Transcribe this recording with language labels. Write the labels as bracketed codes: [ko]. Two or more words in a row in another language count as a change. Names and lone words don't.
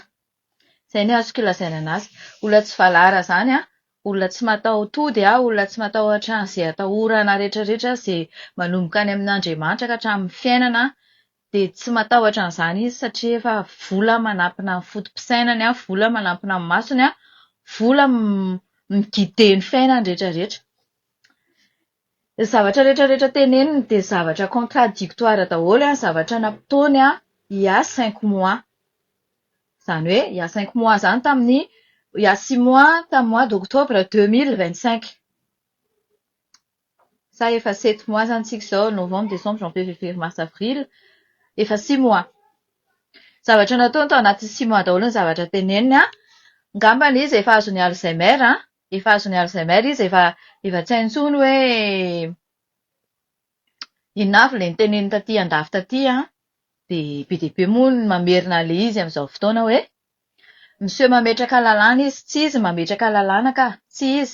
[mg] Izay no azoko ilazaina anazy. Olona tsy valahara izany an, olona tsy mataho-tody an, olona tsy matahotra an'izay atahorana rehetrarehetra izay manomboka any amin'Andriamanitra ka hatramin'ny fiainana, dia tsy matahotra an'izany izy satria efa vola manampina ny fotom-pisainany an, vola manampina ny masony an, vola miguide ny fiainany rehetrarehetra. Ny zavatra rehetrarehetra teneniny dia zavatra contradictoire daholo an, zavatra nataony an [fr] il y a 5 mois. [mg] Izany hoe, [fr] il y a 5 mois [mg] izany tamin'ny, [fr] il y a 6 mois tamin'ny mois d'octobre 2025. [mg] Sa efa 7 mois izany tsika izao, [fr] novembre, décembre, janvier, février, mars, avril, [mg] efa 6 mois. Zavatra nataony tao anaty 6 mois daholo ny zavatra teneniny an, ngambany izy efa azony Alzheimer an, efa azony Alzheimer izy, efa tsy hay intsony hoe inona avy ilay noteneniny taty andafy taty an, dia be dia be moa ny mamerina an'ilay izy amin'izao fotoana hoe monsieur mametraka lalàna izy, tsy izy mametraka lalàna ka, tsy izy.